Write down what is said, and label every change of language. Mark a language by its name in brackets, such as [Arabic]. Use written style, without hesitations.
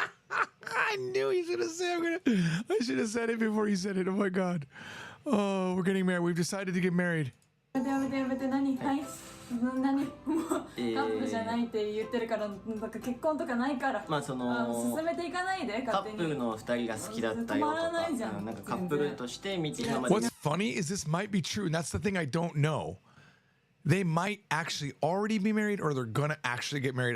[English] I knew he should have said I should have said it before he said it. Oh my god. Oh, we're getting married. We've decided to get married. [Japanese] やめて何はい何もうカップルじゃないって言ってるからなんか結婚とかないからその進めていかないでカップルの2人が好きだったよとかなんかカップルとして見て今まで [English] What's funny is this might be true, and that's the thing I don't know. They might actually already be married or they're gonna actually get married.